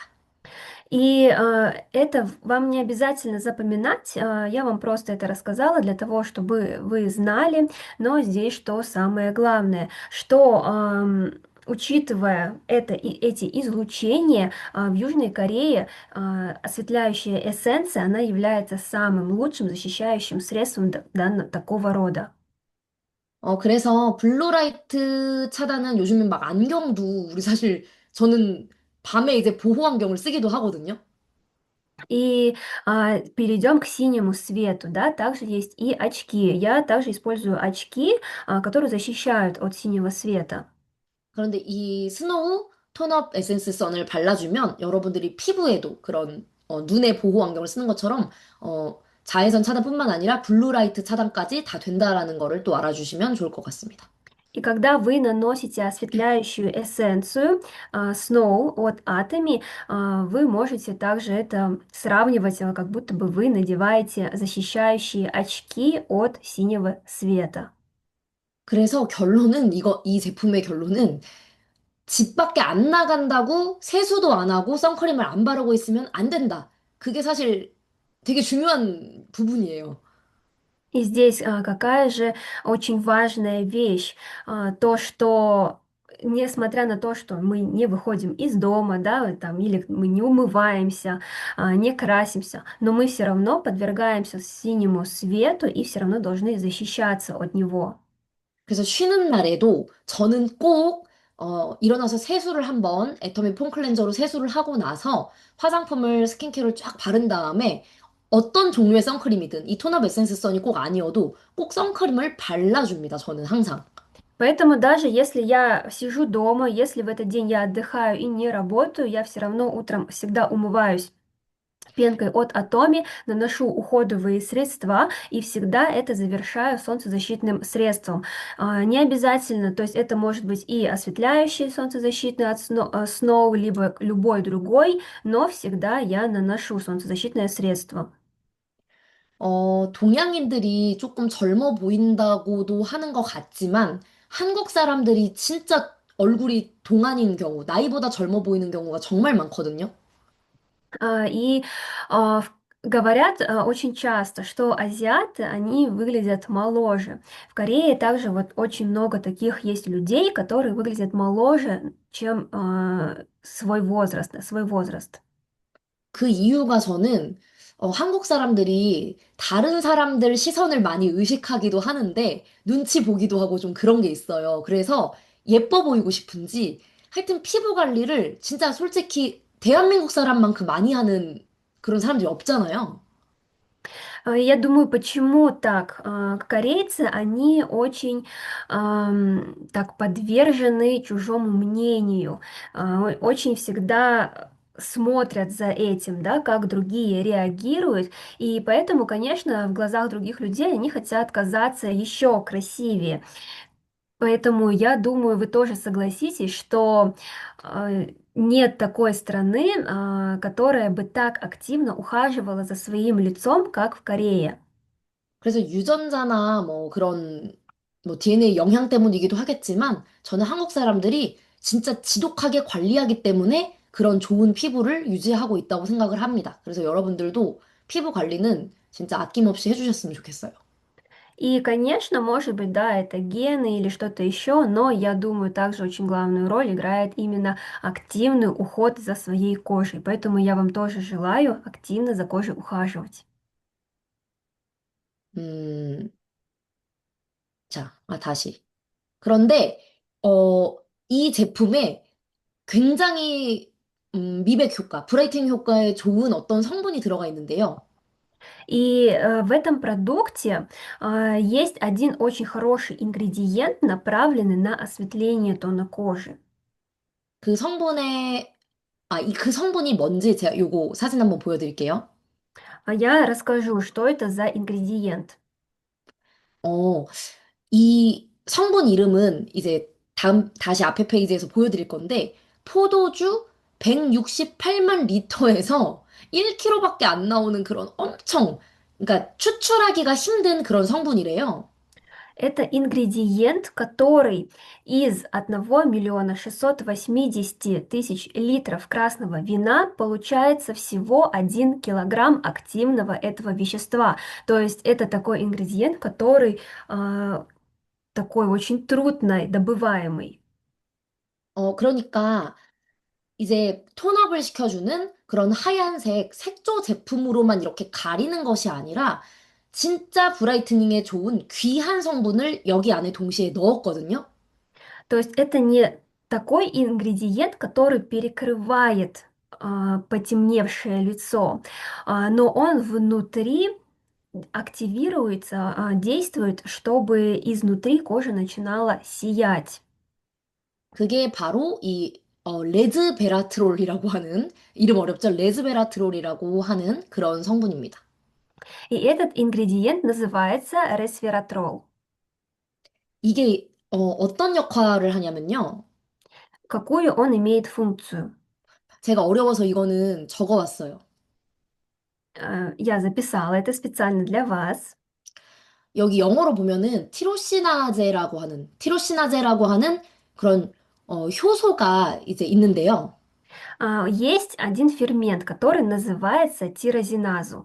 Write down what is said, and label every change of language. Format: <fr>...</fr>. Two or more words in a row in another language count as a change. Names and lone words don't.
<ru>И это вам не обязательно запоминать, я вам просто это рассказала для того, чтобы вы знали, но здесь что самое главное, что учитывая эти излучения, в Южной Корее осветляющая эссенция, она является самым лучшим защищающим средством такого рода.</ru> <ko>그래서 블루라이트 차단은 요즘엔 막 안경도 우리 사실 저는 밤에 이제 보호 안경을 쓰기도 하거든요.</ko> <ru>И перейдем к синему свету, да, также есть и очки. Я также использую очки, которые защищают от синего света.</ru> <ko>그런데 이 스노우 톤업 에센스 선을 발라주면 여러분들이 피부에도 그런 눈의 보호 안경을 쓰는 것처럼 자외선 차단뿐만 아니라 블루라이트 차단까지 다 된다라는 거를 또 알아주시면 좋을 것 같습니다.</ko> <ru>И когда вы наносите осветляющую эссенцию Snow от Atomy, вы можете также это сравнивать, как будто бы вы надеваете защищающие очки от синего света.</ru> <ko>그래서 결론은 이 제품의 결론은 집 밖에 안 나간다고 세수도 안 하고 선크림을 안 바르고 있으면 안 된다. 그게 사실 되게 중요한 부분이에요.</ko> <ru>И здесь какая же очень важная вещь, то, что несмотря на то, что мы не выходим из дома, да, там, или мы не умываемся, не красимся, но мы все равно подвергаемся синему свету и все равно должны защищаться от него.</ru> <ko>그래서 쉬는 날에도 저는 꼭 일어나서 세수를 한번 애터미 폼 클렌저로 세수를 하고 나서 화장품을 스킨케어를 쫙 바른 다음에 어떤 종류의 선크림이든 이 톤업 에센스 선이 꼭 아니어도 꼭 선크림을 발라줍니다. 저는 항상.</ko> <ru>Поэтому даже если я сижу дома, если в этот день я отдыхаю и не работаю, я все равно утром всегда умываюсь пенкой от Atomy, наношу уходовые средства и всегда это завершаю солнцезащитным средством. Не обязательно, то есть это может быть и осветляющий солнцезащитный от Snow, либо любой другой, но всегда я наношу солнцезащитное средство.</ru> <ko>동양인들이 조금 젊어 보인다고도 하는 것 같지만 한국 사람들이 진짜 얼굴이 동안인 경우, 나이보다 젊어 보이는 경우가 정말 많거든요.</ko> <ru>И говорят очень часто, что азиаты, они выглядят моложе. В Корее также вот очень много таких есть людей, которые выглядят моложе, чем свой возраст, свой возраст.</ru> <ko>그 이유가 저는 한국 사람들이 다른 사람들 시선을 많이 의식하기도 하는데 눈치 보기도 하고 좀 그런 게 있어요. 그래서 예뻐 보이고 싶은지 하여튼 피부 관리를 진짜 솔직히 대한민국 사람만큼 많이 하는 그런 사람들이 없잖아요.</ko> <ru>Я думаю, почему так? Корейцы, они очень так подвержены чужому мнению, очень всегда смотрят за этим, да, как другие реагируют, и поэтому, конечно, в глазах других людей они хотят казаться еще красивее. Поэтому я думаю, вы тоже согласитесь, что нет такой страны, которая бы так активно ухаживала за своим лицом, как в Корее.</ru> <ko>그래서 유전자나 뭐 그런 뭐 DNA 영향 때문이기도 하겠지만 저는 한국 사람들이 진짜 지독하게 관리하기 때문에 그런 좋은 피부를 유지하고 있다고 생각을 합니다. 그래서 여러분들도 피부 관리는 진짜 아낌없이 해주셨으면 좋겠어요.</ko> <ru>И, конечно, может быть, да, это гены или что-то еще, но я думаю, также очень главную роль играет именно активный уход за своей кожей. Поэтому я вам тоже желаю активно за кожей ухаживать.</ru> <ko>음, 자, 다시. 그런데, 어, 이 제품에 굉장히 미백 효과, 브라이팅 효과에 좋은 어떤 성분이 들어가 있는데요.</ko> <ru>И в этом продукте есть один очень хороший ингредиент, направленный на осветление тона кожи.</ru> <ko>그 성분에, 그 성분이 뭔지 제가 요거 사진 한번 보여드릴게요.</ko> <ru>Я расскажу, что это за ингредиент.</ru> <ko>어, 이 성분 이름은 이제 다시 앞에 페이지에서 보여드릴 건데, 포도주 168만 리터에서 1kg밖에 안 나오는 그런 그러니까 추출하기가 힘든 그런 성분이래요.</ko> <ru>Это ингредиент, который из 1 680 000 литров красного вина получается всего 1 килограмм активного этого вещества. То есть это такой ингредиент, который такой очень трудно добываемый.</ru> <ko>그러니까 이제 톤업을 시켜주는 그런 하얀색 색조 제품으로만 이렇게 가리는 것이 아니라 진짜 브라이트닝에 좋은 귀한 성분을 여기 안에 동시에 넣었거든요.</ko> <ru>То есть это не такой ингредиент, который перекрывает. потемневшее лицо, но он внутри активируется, действует, чтобы изнутри кожа начинала сиять.</ru> <ko>그게 바로 이 레즈베라트롤이라고 하는 이름 어렵죠? 레즈베라트롤이라고 하는 그런 성분입니다.</ko> <ru>И этот ингредиент называется resveratrol.</ru> <ko>이게 어떤 역할을 하냐면요.</ko> <ru>Какую он имеет функцию?</ru> <ko>제가 어려워서 이거는 적어왔어요.</ko> <ru>Я записала это специально для вас.</ru> <ko>여기 영어로 보면은 티로시나제라고 하는 그런 효소가 이제 있는데요.</ko> <ru>Есть один фермент, который называется тирозиназу.</ru>